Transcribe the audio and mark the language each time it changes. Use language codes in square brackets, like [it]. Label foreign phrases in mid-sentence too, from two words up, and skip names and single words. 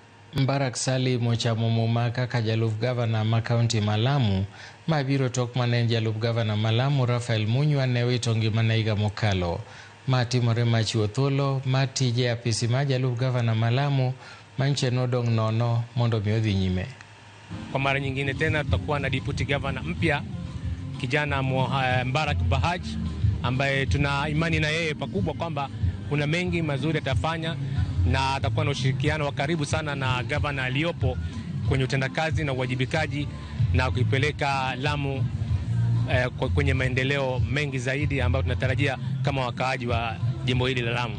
[luo] Mbarak Sali mochamo muma kaka jalup gavana ma kaunti ma Lamu mabiro tok mane jalup gavana ma Lamu Raphael Munywa ne wito ngimane higa mokalo. Ma timore machiwo thuolo ma tije apisi ma jalup gavana ma Lamu manche nodong' nono mondo mi odhi nyime. [sw] Kwa mara nyingine tena tutakuwa na [en] deputy governor [sw] mpya kijana Mbarak Bahaj ambaye tuna imani na yeye pakubwa kwamba kuna mengi mazuri atafanya na atakuwa na ushirikiano wa karibu sana na gavana aliyopo kwenye utendakazi na uwajibikaji na kuipeleka Lamu kwenye maendeleo mengi zaidi ambayo tunatarajia kama wakaaji wa jimbo hili la Lamu.